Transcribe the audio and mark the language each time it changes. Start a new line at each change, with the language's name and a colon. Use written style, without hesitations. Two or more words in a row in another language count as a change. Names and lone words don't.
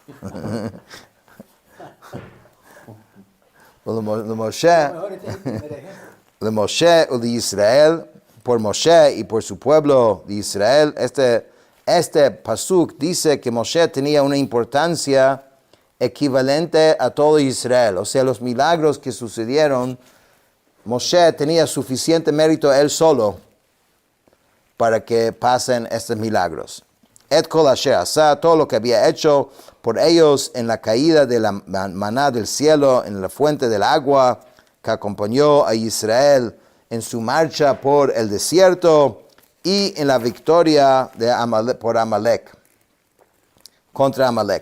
Spanish: de Moshe o de Israel, por Moshe y por su pueblo de Israel, este pasuk dice que Moshe tenía una importancia equivalente a todo Israel. O sea, los milagros que sucedieron, Moshe tenía suficiente mérito él solo para que pasen estos milagros.
Hebrew: את כל אשר עשה,
Spanish: todo lo que había hecho por ellos en la caída de la maná del cielo, en la fuente del agua, que acompañó a Israel en su marcha por el desierto y en la victoria por Amalek, contra Amalek.